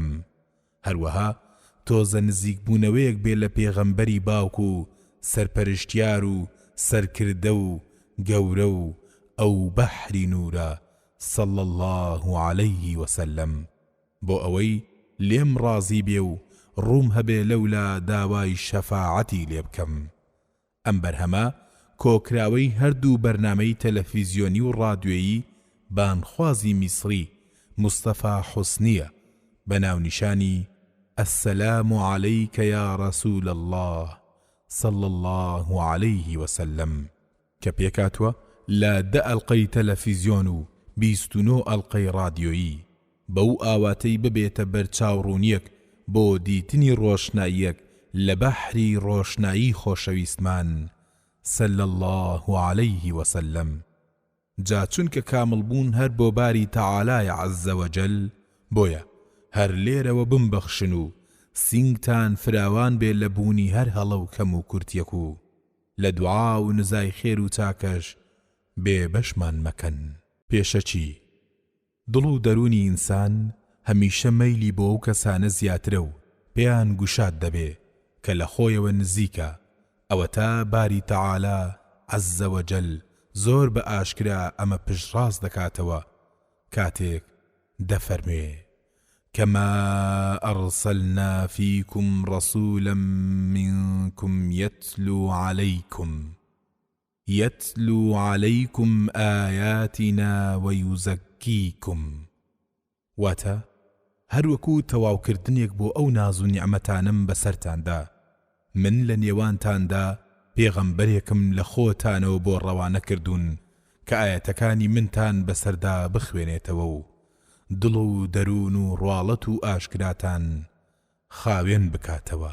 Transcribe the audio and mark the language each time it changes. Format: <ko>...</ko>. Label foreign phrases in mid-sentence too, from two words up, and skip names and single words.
<ckb>هەروەها تۆزە نزیک بوونەوەیەک بێ لە پێغەمبەری باوک و سەرپەرشتیار و سەرکردە و گەورە و ئەو بەحری نورە</ckb> <ar>صلی الله عليه وسلم</ar> <ckb>بۆ ئەوەی لێم ڕازی بێ و ڕووم هەبێ لەولا داوای شەفاعەتی لێ بکەم. ئەم بەرهەمە کۆکراوەی هەردوو بەرنامەی تەلەڤیزیۆنی و ڕادیۆیی بانخوازی میسری مصطفى حسنیە بە ناونیشانی السلام عليك يا رسول الله صلى الله عليه وسلم کە پێکاتوە لە 10 ئەڵقەی تەلەڤیزیۆن و 29 ئەڵقەی ڕادیۆیی بەو ئاواتەی ببێتە بەرچاوڕوونیەک بۆ دیتنی ڕۆشناییەک لە بەحری ڕۆشنایی خۆشەویستمان</ckb> <ar>صلى الله عليه وسلم</ar> <ckb>جا چونکە کامل بوون هەر بۆ باری تەعالای</ckb> <ar>عەزە وەجەل</ar> <ckb>بۆیە هەر لێرەوە بمبەخشن و سینگتان فراوان بێ لە بوونی هەر هەڵە و کەم و کورتیەک و لە دوعا و نزای خێر و چاکەش بێ بەشمان مەکەن. پێشەچی دڵ و دەرونی ئینسان هەمیشە مەیلی بۆ ئەو کەسانە زیاترە و پێیان گوشاد دەبێ کە لە خۆیەوە نزیکە. ئەوە تا باری تەعالا</ckb> <ar>عەزە وەجەل</ar> <ckb>زۆر بە ئاشکرا ئەمە پشتڕاست دەکاتەوە کاتێک دەفەرموێ</ckb> <ar>كما أرسلنا فيكم رسولا منكم يتلو عليكم آياتنا ويزكيكم.</ar> <ckb>واتا هەروەکو تەواوکردنێک بۆ ئەو ناز و نیعمەتانم بەسەرتاندا من لە نێوانتاندا پێغەمبەرێکم لە خۆتانەوە بۆ ڕەوانە کردوون کە ئاەتەکانی منتان بەسەردا بخوێنێتەوە و دڵ و دەروون و ڕواڵەت و ئاشکراتان خاوێن بکاتەوە.</ckb>